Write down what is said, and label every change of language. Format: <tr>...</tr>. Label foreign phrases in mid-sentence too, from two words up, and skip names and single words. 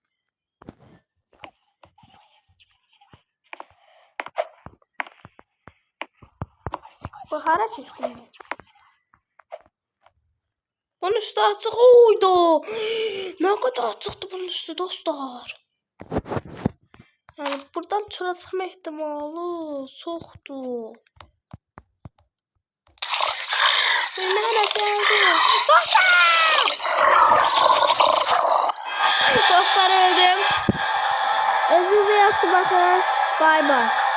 <tr>Bahara çektim. Bunun üstü açık oydu. Ne kadar açıktı bunun üstü dostlar.</tr> <az>Yani buradan çölə çıxma ihtimalı çoxdur. Mənə gəldi. Dostlar! Dostlar öldüm. Özünüze yaxşı bakın.</az> <en>Bay bay.</en>